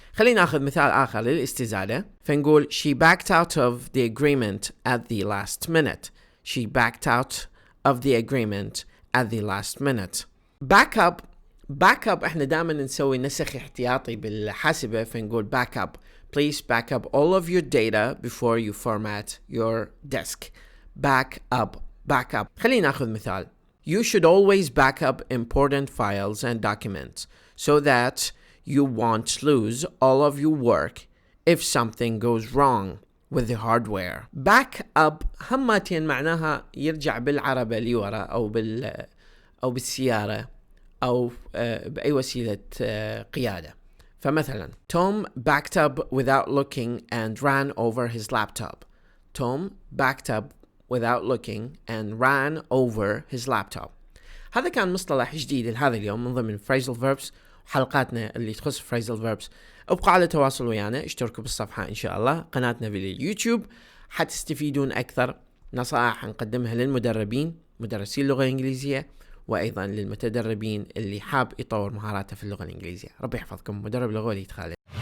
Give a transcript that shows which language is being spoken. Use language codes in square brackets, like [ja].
[ar] خلينا ناخذ مثال آخر للاستزادة فنقول [en] she backed out of the agreement at the last minute. She backed out of the agreement at the last minute. [ar] back up احنا دائما نسوي نسخ احتياطي بالحاسبة فنقول back up. [en] Please back up all of your data before you format your disk. [ar] Back up. خلينا ناخذ مثال. [en] You should always back up important files and documents so that you won't lose all of your work if something goes wrong with the hardware. [ar] Back up همتين معناها يرجع بالعربة لورا أو بالسيارة أو بأي وسيلة قيادة. فمثلا [en] Tom backed up without looking and ran over his laptop. Tom backed up without looking and ran over his laptop. [ar] هذا كان مصطلح جديد لهذا اليوم من ضمن phrasal verbs حلقاتنا اللي تخص phrasal verbs. ابقوا على تواصل ويانا، اشتركوا بالصفحة إن شاء الله، قناتنا باليوتيوب حتستفيدون أكثر. نصائح نقدمها للمدربين مدرسين اللغة الإنجليزية، وأيضا للمتدربين اللي حاب يطور مهاراته في اللغة الإنجليزية. ربي يحفظكم. مدرب لغوي خالد.